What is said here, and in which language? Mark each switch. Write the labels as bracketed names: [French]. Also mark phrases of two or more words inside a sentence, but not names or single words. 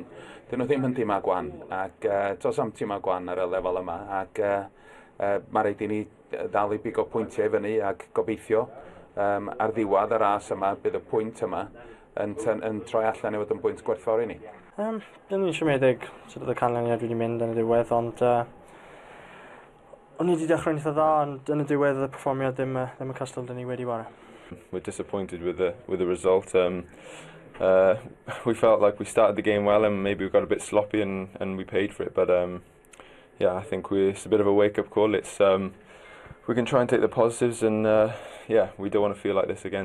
[Welsh] Dyn nhw ddim yn dîmau gwan, ac tos am dîmau gwan ar y lefel yma, ac mae rhaid i ni ddal i bigo pwyntiau i fyny ac gobeithio ar ddiwedd y ras yma bydd y pwynt yma yn troi allan i fod yn bwynt gwerthfawr i ni. Dyn ni'n siomedig sydd oedd y canlyniad wedi mynd yn y diwedd, ond o'n i wedi dechrau'n eitha dda, ond yn y diwedd y perfformiad ddim y castel dyn ni wedi wara. [English] We're disappointed with the result. We felt like we started the game well and maybe we got a bit sloppy and we paid for it. But yeah, I think it's a bit of a wake-up call. It's we can try and take the positives, and yeah, we don't want to feel like this again.